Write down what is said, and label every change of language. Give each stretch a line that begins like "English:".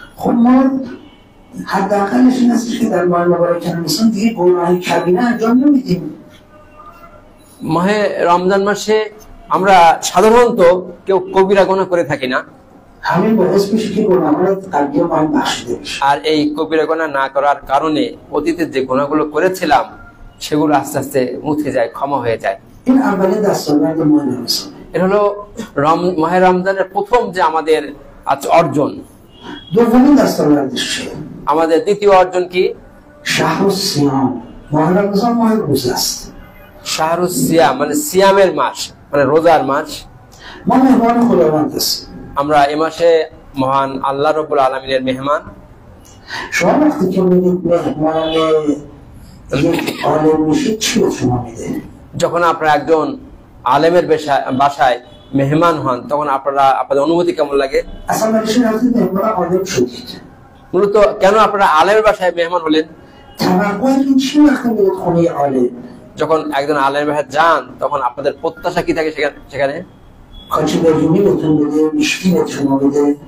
Persian: خب ما حداقلش این هستش که در ماه مبارک رمضان دیگه گناه کبیره انجام نمیدیم.
Bangla: মাহে রমজান মাসে আমরা সাধারণত কেউ কবিরা গুনাহ করে থাকি না,
Persian: همین باعث میشه که گناهان قبلی ما هم بخشیده بشه.
Bangla: আর এই কবিরা গুনাহ না করার কারণে অতীতে যে গুনাহগুলো করেছিলাম সেগুলো আস্তে আস্তে মুছে যায়, ক্ষমা হয়ে যায়।
Persian: این اولین دستاورد ماه رمضان.
Bangla: এটা হলো মাহে রমজানের প্রথম যে আমাদের অর্জন।
Persian: دومین دستاوردش چیه؟
Bangla: আমাদের দ্বিতীয় অর্জন কি?
Persian: شهر الصیام. ماه رمضان ماه روزه است.
Bangla: শাহরুস সিয়াম মানে সিয়ামের মাস, মানে রোজার মাস।
Persian: ما مهمان خداوند هستیم.
Bangla: আমরা এই মাসে মহান আল্লাহ রাব্বুল আলামিনের মেহমান।
Persian: شما وقتی که میرید مهمان یک عالم میشید چی به شما میده؟
Bangla: যখন আপনারা একজন আলেমের বাসায় মেহমান হন তখন আপনাদের অনুভূতি কেমন লাগে?
Persian: اصلا برایشون رفتید مهمان عالم شدید.
Bangla: মূলত কেন আপনারা আলেমের বাসায় মেহমান হলেন?
Persian: توقعتون چی وقتی میرید خونه عالم؟
Bangla: যখন একজন আলেমের বাসায় যান তখন আপনাদের প্রত্যাশা কি থাকে সেখানে?
Persian: کاچی بریونی بهتون بده، میشتی به شما بده.